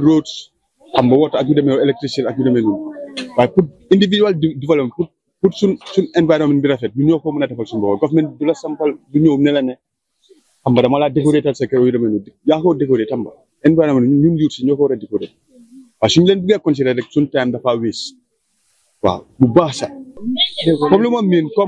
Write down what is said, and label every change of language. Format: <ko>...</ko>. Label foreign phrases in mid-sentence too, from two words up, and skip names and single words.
<wo>roads xam nga water ak yu demee electricity ak yu demee noonu waaye pour</wo> <en>individual development</en> <wo>pour suñ environnement bi rafet du ñoo ko mën a defal suñu bopp government du la sampal du ñëw ne la ne xam nga dama laa décorer tal sa kër yu demee noonu yaa ko décorer xam nga environnement ñun yuut si ñoo ko war a décorer waaw suñu leen bëggee considérer rek suñu time dafa wees waaw bu baax sax comme lu ma miin comme</wo>